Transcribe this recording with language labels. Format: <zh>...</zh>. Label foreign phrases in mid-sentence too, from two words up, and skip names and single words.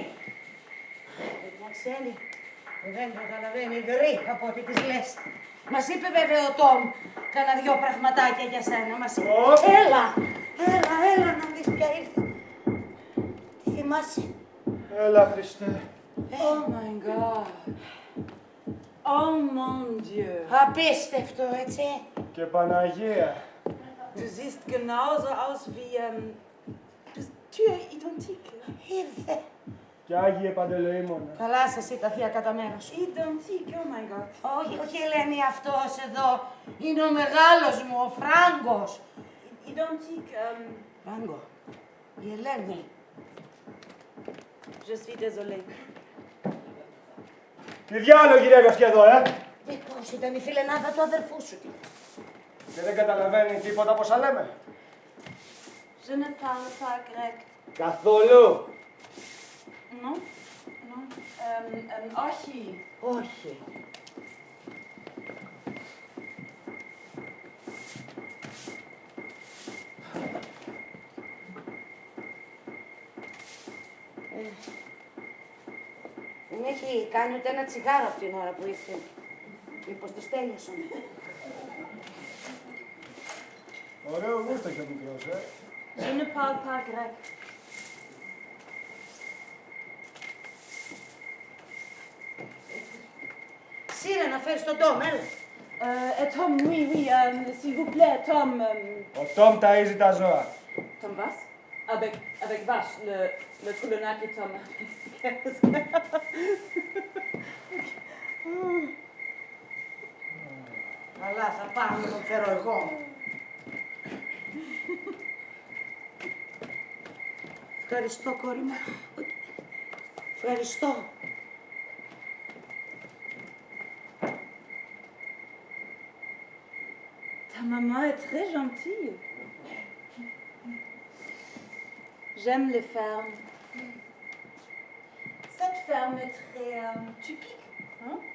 <el>Μια ξένη που δεν καταλαβαίνει γκρι από ό,τι της λες. Μας είπε βέβαια ο Τόμ κάνα δυο πραγματάκια για σένα. Μας είπε. Έλα να δεις ποια ήρθε. Τι θυμάσαι. Έλα, Χριστέ.</el> <de>Oh mein Gott.</de> <fr>Oh mon Dieu.</fr> <el>Απίστευτο, έτσι. Και Παναγία.</el> <de>Du siehst genauso aus wie Tür identique.</de> <el>Ήρθε. Κι Άγιε Παντελεήμονα. Καλά σας η τα θεία κατά μέρος.</el> <fr>Identique,</fr> <de>oh mein Gott.</de> <el>Όχι, Ελένη, αυτός εδώ. Είναι ο μεγάλος μου, ο Φράγκος.</el> <fr>Identique,</fr> <el>Φράγκο. Η Ελένη.</el> <fr>je suis désolée.</fr> <el>Τι διάλογο γυρεύει αυτή εδώ, Πώς ήταν η φιλενάδα του αδερφού σου. Και δεν καταλαβαίνει τίποτα από όσα λέμε.</el> <fr>Je ne parle pas grec.</fr> <el>Καθόλου.</el> <fr>Non? Non?</fr> <el>Όχι. Όχι. Δεν έχει κάνει ούτε ένα τσιγάρο από την ώρα που ήρθε. Μήπως τους τέλειωσαν. Ωραίο γούστο και ο μικρός,</el> <fr>Je ne parle pas grec.</fr> <el>Σύρε να φέρεις τον Τόμ, έλα.</el> <fr>Tom, oui, oui, s'il vous plaît, Tom.</fr> <el>Ο Τόμ ταΐζει τα ζώα.</el> <de>Tom was?</de> <fr>Avec vache, le colonel Tom.</fr> <el>Καλά, θα πάμε να τον φέρω εγώ. Ευχαριστώ, κόρη μου. Ευχαριστώ.</el> <fr>Ta maman est très gentille. J'aime les fermes. Cette ferme est très typique, hein?</fr>